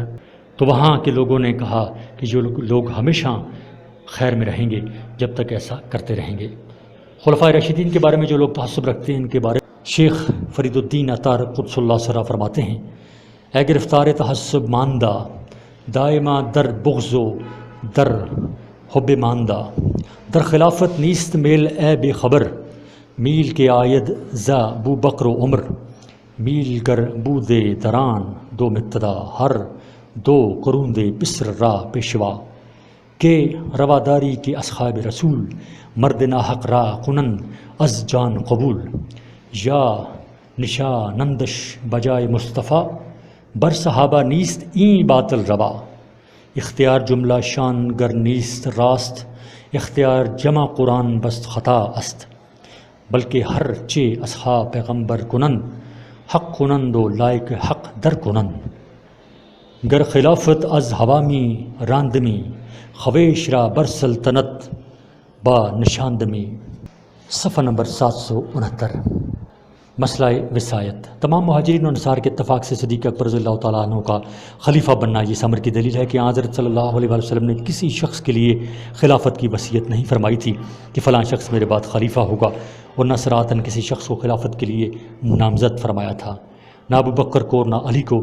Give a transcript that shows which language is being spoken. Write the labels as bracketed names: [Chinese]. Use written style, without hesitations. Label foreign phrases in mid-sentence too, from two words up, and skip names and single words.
[Urdu] تو وہاں کے لوگوں نے کہا کہ جو لوگ ہمیشہ خیر میں رہیں گے جب تک ایسا کرتے رہیں گے۔ خلفائے راشدین کے بارے میں جو لوگ تعصب رکھتے ہیں ان کے بارے میں شیخ فرید الدین عطار [Arabic] قدس اللہ سرہ [Urdu] فرماتے ہیں، [Persian] اے گرفتار تعصب ماندہ، دائمہ در بغض و در حب ماندہ، در خلافت نیست میل اے بے خبر، میل کے آید زا بو بکر و عمر، میل گر بود دران دو مبتدا، ہر دو قرون دے بسر را پیشوا، کہ رواداری کے اصحاب رسول، مرد ناحق را کنن از جان قبول، یا نشانندش بجائے مصطفیٰ، بر صحابہ نیست این باطل روا، اختیار جملہ شان گر نیست راست، اختیار جمع قرآن بست خطا است، بلکہ ہر چے اصحاب پیغمبر کنند، حق کنند و لائق حق در کنند، گر خلافت از ہوامی راندمی، خویش را بر سلطنت با نشاندمی، [Urdu] صفحہ نمبر 769۔ مسئلہ وصایت۔ تمام مہاجرین و انصار کے اتفاق سے صدیق اکبر [Arabic] رضی اللہ تعالیٰ عنہ [Urdu] کا خلیفہ بننا یہ اس امر کی دلیل ہے کہ حضرت [Arabic] صلی اللہ علیہ وآلہ وسلم [Urdu] نے کسی شخص کے لیے خلافت کی وصیت نہیں فرمائی تھی کہ فلاں شخص میرے بعد خلیفہ ہوگا، اور نہ صراحتاً کسی شخص کو خلافت کے لیے نامزد فرمایا تھا، نہ ابو بکر کو اور نہ علی کو۔